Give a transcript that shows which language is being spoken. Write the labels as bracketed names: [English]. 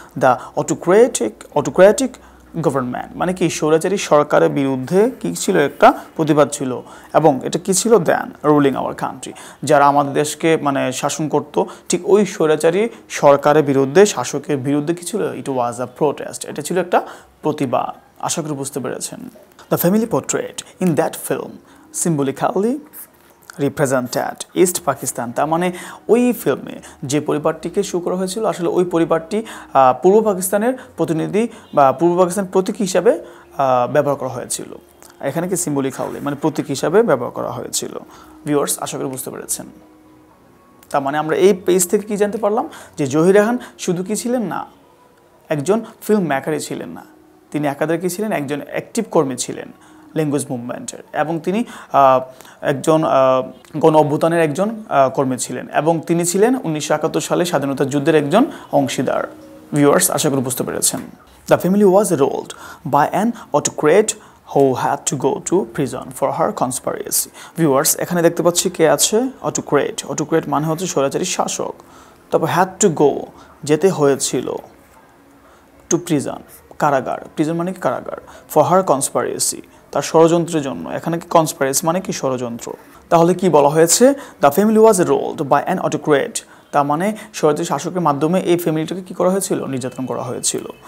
[English] the autocratic government, [Bangla] মানে কি? স্বৈরাচারী সরকারের বিরুদ্ধে কি ছিল? একটা প্রতিবাদ ছিল। এবং এটা কি ছিল? [English] then ruling our country, [Bangla] যারা আমাদের দেশকে মানে শাসন করতো, ঠিক ওই স্বৈরাচারী সরকারের বিরুদ্ধে, শাসকের বিরুদ্ধে কি ছিল? [English] It was a protest. [Bangla] এটা ছিল একটা প্রতিবাদ। আশা করি বুঝতে পেরেছেন। [English] The family portrait in that film symbolically represented East Pakistan. [Bangla] তার মানে ওই ফিল্মে যে পরিবারটিকে শো করা হয়েছিল, আসলে ওই পরিবারটি পূর্ব পাকিস্তানের প্রতিনিধি বা পূর্ব পাকিস্তান প্রতীক হিসাবে ব্যবহার করা হয়েছিল। এখানে কি সিম্বলিক্যালি মানে প্রতীক হিসাবে ব্যবহার করা হয়েছিল। ভিউয়ার্স, আশা করি বুঝতে পেরেছেন। তার মানে আমরা এই পেজ থেকে কি জানতে পারলাম? যে জহির রায়হান শুধু কি ছিলেন না, একজন ফিল্ম মেকারই ছিলেন না, তিনি একাধারে কি ছিলেন? একজন অ্যাক্টিভ কর্মী ছিলেন ল্যাঙ্গুয়েজ মুভমেন্টের, এবং তিনি একজন গণ অভ্যুত্থানের একজন কর্মী ছিলেন, এবং তিনি ছিলেন 1971 সালে স্বাধীনতা যুদ্ধের একজন অংশীদার। ভিউয়ার্স, আশা করি বুঝতে পেরেছেন। [English] The family was ruled by an autocrat who had to go to prison for her conspiracy. [Bangla] Viewers, এখানে দেখতে পাচ্ছি কে আছে? অটোক্রেট মানে হচ্ছে স্বৈরাচারী শাসক। তারপর [English] had to go, [Bangla] যেতে হয়েছিল, [English] to prison [Bangla] কারাগার, প্রিজন মানে কি? কারাগার। [English] for her conspiracy, [Bangla] তার ষড়যন্ত্রের জন্য। এখানে কি? কনস্পারেসি মানে কি? ষড়যন্ত্র। তাহলে কি বলা হয়েছে? [English] the family was ruled by an autocrat, [Bangla] তার মানে স্বৈরাচারী শাসকের মাধ্যমে এই ফ্যামিলিটাকে কি করা হয়েছিল? নির্যাতন করা হয়েছিল।